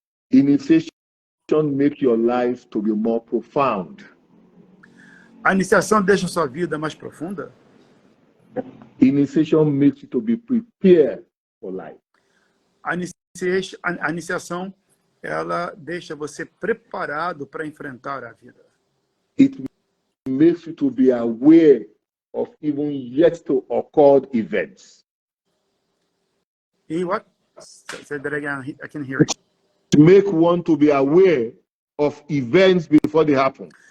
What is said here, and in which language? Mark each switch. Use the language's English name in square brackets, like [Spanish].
[English] Initiation makes your life to be more profound. [Portuguese] A iniciação deixa a sua vida mais profunda? [English] Initiation makes you to be prepared for life. [Portuguese] A iniciação, ela deixa você preparado para enfrentar a vida. [English] It makes you to be aware of even yet to occur events. [Portuguese] E [English] what? Say that again. I can hear it. To make one to be aware of events before they happen.